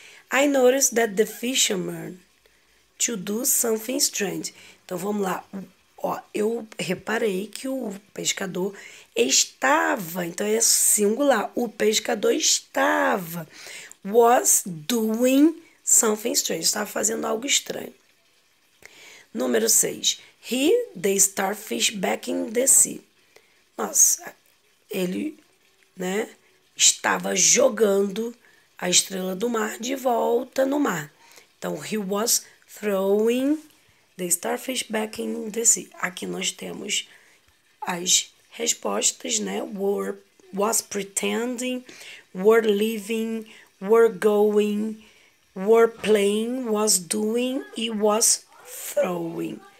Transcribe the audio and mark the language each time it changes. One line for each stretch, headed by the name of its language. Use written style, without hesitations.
English: I noticed that the fisherman to do something strange.
Portuguese: Então, vamos lá. Ó, eu reparei que o pescador estava, então é singular, o pescador estava,
English: was doing something strange,
Portuguese: estava fazendo algo estranho. Número 6,
English: he, the starfish back in the sea.
Portuguese: Nossa, ele, né, estava jogando a estrela do mar de volta no mar.
English: Então, he was throwing the starfish back in the sea.
Portuguese: Aqui nós temos as respostas, né?
English: Were, was pretending, were living, were going, were playing, was doing e was throwing.